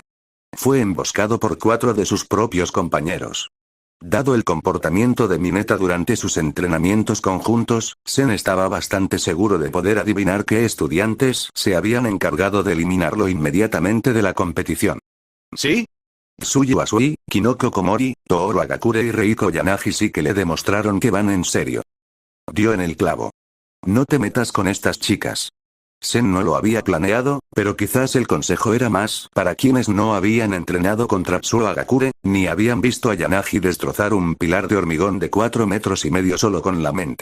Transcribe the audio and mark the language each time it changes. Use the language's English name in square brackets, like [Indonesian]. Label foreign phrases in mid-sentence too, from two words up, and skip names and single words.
[Spanish] Fue emboscado por 4 de sus propios compañeros. Dado el comportamiento de Mineta durante sus entrenamientos conjuntos, Sen estaba bastante seguro de poder adivinar qué estudiantes se habían encargado de eliminarlo inmediatamente de la competición. ¿Sí? Tsuyu Asui, Kinoko Komori, Tooro Agakure y Reiko Yanagi sí que le demostraron que van en serio. Dio en el clavo. No te metas con estas chicas. Sen no lo había planeado, pero quizás el consejo era más para quienes no habían entrenado contra Tsuyu Agakure, ni habían visto a Yanagi destrozar un pilar de hormigón de 4,5 metros solo con la mente.